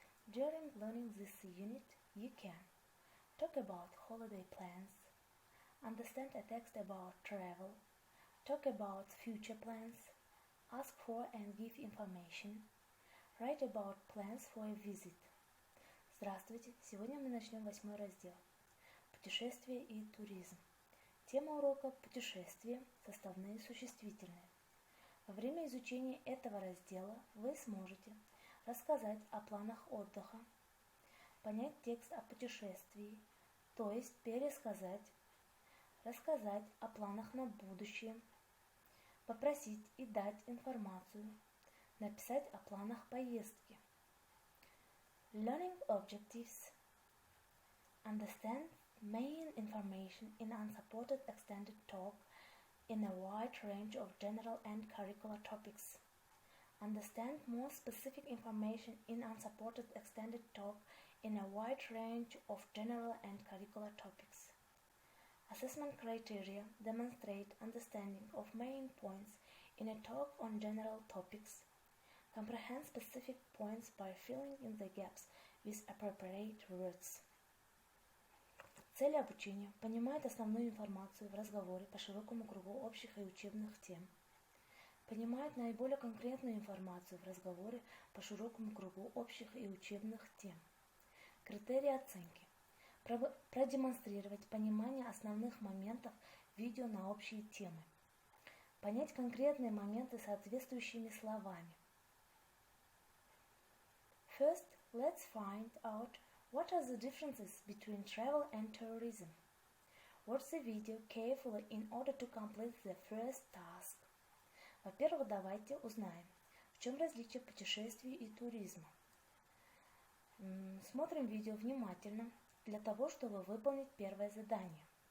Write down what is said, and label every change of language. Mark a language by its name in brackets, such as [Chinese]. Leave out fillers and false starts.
[English] During learning this unit, you can talk about holiday plans, understand a text about travel, talk about future plans, ask for and give information, write about plans for a visit. [Russian] Здравствуйте! Сегодня мы начнем 8 раздел «Путешествие и туризм». Тема урока «Путешествие. Составные существительные». Во время изучения этого раздела вы сможете рассказать о планах отдыха, понять текст о путешествии, то есть пересказать, рассказать о планах на будущее, попросить и дать информацию, написать о планах поездки. [English] Learning objectives. Understand main information in unsupported extended talk in a wide range of general and curricular topics. Understand more specific information in unsupported extended talk in a wide range of general and curricular topics. Assessment criteria demonstrate understanding of main points in a talk on general topics. Comprehend specific points by filling in the gaps with appropriate words. [Russian] Цели обучения понимают основную информацию в разговоре по широкому кругу общих и учебных тем. Понимают наиболее конкретную информацию в разговоре по широкому кругу общих и учебных тем. Критерии оценки. Продемонстрировать понимание основных моментов видео на общие темы. Понять конкретные моменты соответствующими словами. [English] First, let's find out what are the differences between travel and tourism. Watch the video carefully in order to complete the first task. [Russian] Во-первых, давайте узнаем, в чем различие путешествий и туризма. Смотрим видео внимательно для того, чтобы выполнить первое задание.